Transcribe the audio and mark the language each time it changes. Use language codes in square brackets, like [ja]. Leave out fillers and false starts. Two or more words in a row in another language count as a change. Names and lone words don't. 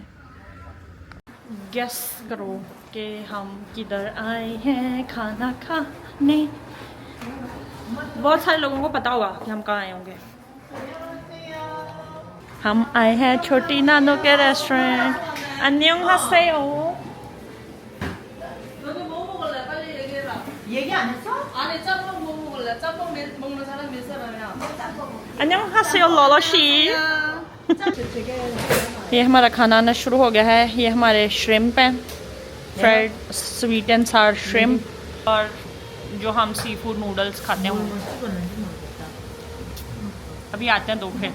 [hi] गेस करो कि हम किधर आए हैं खाना खाने। बहुत सारे लोगों को पता होगा कि हम कहाँ आए होंगे। हम आए हैं छोटी नानो के रेस्टोरेंट। [ko] 안녕하세요। 너도 뭐 먹을래? 빨리 얘기해라. 얘기 안 했어? 아니 짬뽕 뭐 먹을래? 짬뽕 먹는 사람 몇 사람이야? 안녕하세요 लोलोशी। [hi] ये हमारा खाना आना शुरू हो गया है। ये हमारे श्रिम्प हैं, [en] fried sweet and sour shrimp, [hi] और जो हम [en] sea food noodles [hi] खाते हैं। अभी आते हैं दो फिर।